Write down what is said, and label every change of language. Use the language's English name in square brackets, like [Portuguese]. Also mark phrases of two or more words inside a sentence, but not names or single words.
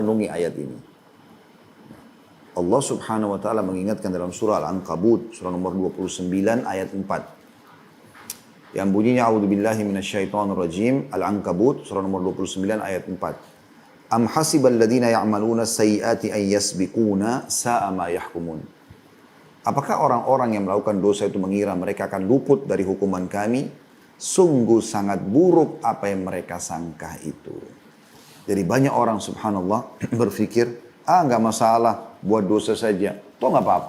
[Indonesian] renungi ayat ini. Allah [Arabic] سبحانه وتعالى [Indonesian] mengingatkan dalam surah Al-Ankabut, surah nomor 29 ayat 4. Yang bunyinya, [Arabic] أعوذ بالله من الشيطان الرجيم, [Indonesian] Al-Ankabut, surah nomor 29 ayat 4. [Arabic] أم حسب الذين يعملون السيئات أن يسبقونا ساء ما يحكمون. [Indonesian] Apakah orang-orang yang melakukan dosa itu mengira mereka akan luput dari hukuman kami? Sungguh sangat buruk apa yang mereka sangka itu. Jadi banyak orang subhanallah berpikir, nggak masalah, buat dosa saja, toh nggak apa-apa.